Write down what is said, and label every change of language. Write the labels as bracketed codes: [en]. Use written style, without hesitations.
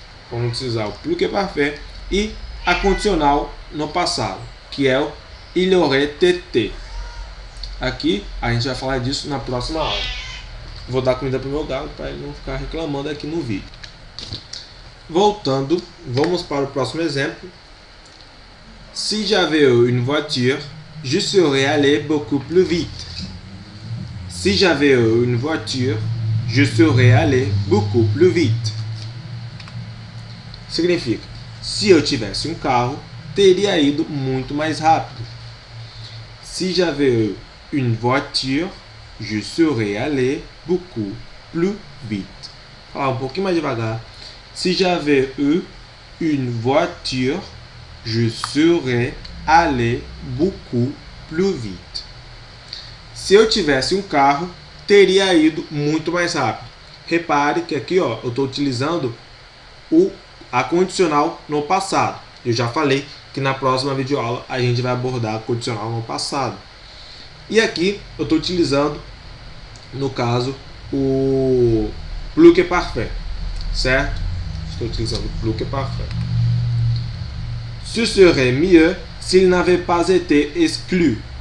[pt] Vamos utilizar o plus que parfait. E a condicional no passado, que é o il aurait été. Aqui a gente vai falar disso na próxima aula. Vou dar comida para o meu gato para ele não ficar reclamando aqui no vídeo. Voltando, vamos para o próximo exemplo. [fr] Si j'avais une voiture, je serais allé beaucoup plus vite. Si j'avais une voiture, je serais allé beaucoup plus vite. [pt] Significa, se eu tivesse um carro, teria ido muito mais rápido. [fr] Si j'avais une voiture, je serais allé beaucoup plus vite. [pt] Vou falar um pouquinho mais devagar. [fr] Si j'avais eu une voiture, je serais allé beaucoup plus vite. [pt] Se eu tivesse um carro, teria ido muito mais rápido. Repare que aqui, ó, eu estou utilizando a condicional no passado. Eu já falei que na próxima videoaula a gente vai abordar a condicional no passado. E aqui eu estou utilizando, no caso, o plus que parfait, certo? Estou utilizando o plus que parfait. [fr] Ce serait mieux s'il n'avait pas été exclu.